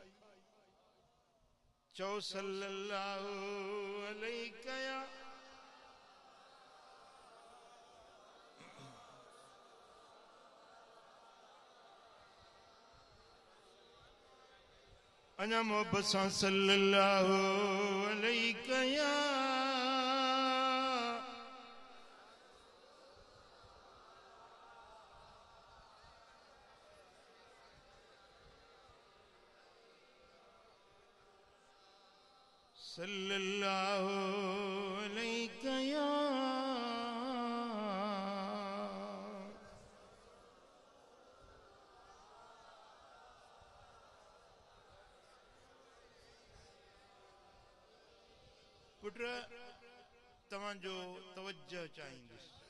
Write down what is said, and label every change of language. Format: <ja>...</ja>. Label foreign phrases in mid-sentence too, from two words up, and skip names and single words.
<ar>चओ صلى الله عليك يا</ar> <sd>अञा मोहब्बत सां</sd> <ar>صلى الله عليك يا صلى الله عليك يا</ar> <sd>पुट तव्हांजो तवज्जो चाहींदुसि।</sd>